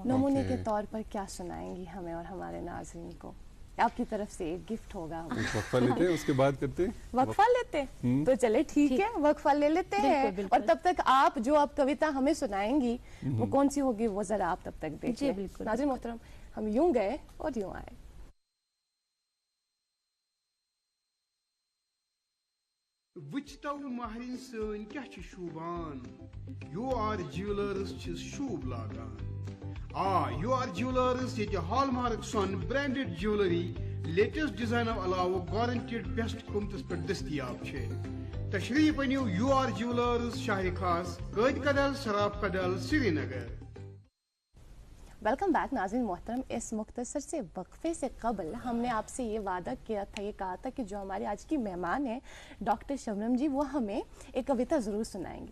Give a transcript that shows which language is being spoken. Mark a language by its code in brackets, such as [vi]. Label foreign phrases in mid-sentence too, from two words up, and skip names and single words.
[hi] नमूने के तौर पर क्या सुनाएंगी हमें और हमारे नाज़रीन को? आपकी तरफ से एक गिफ्ट होगा। वक्फा लेते हैं, उसके बाद करते हैं। वक्फा लेते हैं, तो चले ठीक है, वक्फा ले लेते हैं। और तब तक आप जो आप कविता हमें सुनाएंगी वो कौन सी होगी, वो जरा आप तब तक देखिए। नाज़रीन मोहतरम, हम यूं गए और यूं आए। [ks] वुचतो महरिन सन क्या शूबान, योर ज्वेलर्स शूब लागान। योर ज्वेलर्स ये हॉलमार्क सन [en] branded jewellery latest design [ks] अलावा गारंटेड बेस्ट कीमतस पे दस्तियाब छे। तशरीफ अनियो योर ज्वेलर्स, शाह खास, कैद कदल, शराब कदल, श्रीनगर। [en] welcome back [hi] नाज़रीन मोहतरम। इस मुख्तसर से वक्फे से कबल हमने आपसे ये वादा किया था, ये कहा था कि जो हमारे आज की मेहमान हैं डॉक्टर शबनम जी, वो हमें एक कविता ज़रूर सुनाएंगी।